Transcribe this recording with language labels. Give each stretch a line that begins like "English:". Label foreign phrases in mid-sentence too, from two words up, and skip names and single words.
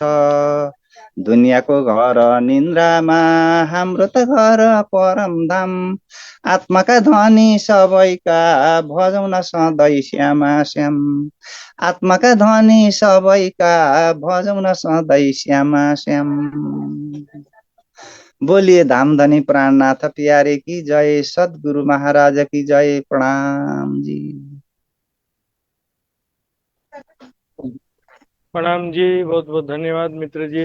Nepali: दुनियाँको घर निन्द्रामा हाम्रो त घर परम धाम। आत्माका धनी सबैका भजौँ न सधैँ श्यामा श्याम। आत्माका धनी सबैका भजौँ न सधैँ श्यामा श्याम।
Hindi: बोलिए धाम धनी प्राणनाथ प्यारे की जय। सद्गुरु महाराज की जय। प्रणाम जी। प्रणाम जी, बहुत बहुत धन्यवाद मित्र जी।